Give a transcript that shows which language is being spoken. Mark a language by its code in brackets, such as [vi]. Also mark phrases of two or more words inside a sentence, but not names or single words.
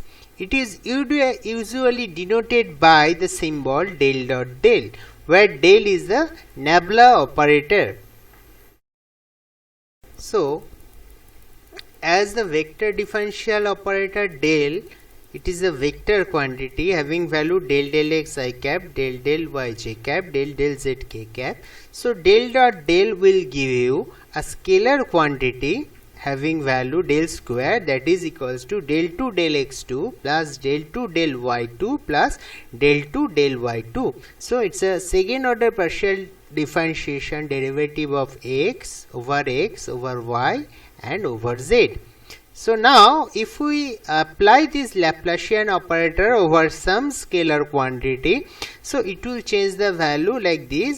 [en] It is usually denoted by the symbol del dot del, where del is the nabla operator. So, as the vector differential operator del, it is a vector quantity having value del x I cap, del y j cap, del z k cap. So, del dot del will give you a scalar quantity having value del square, that is equals to del 2 del x2 plus del 2 del y2 plus del 2 del y2. So, it is a second order partial differentiation derivative of x over y and over z. So, now if we apply this Laplacian operator over some scalar quantity, so it will change the value like this.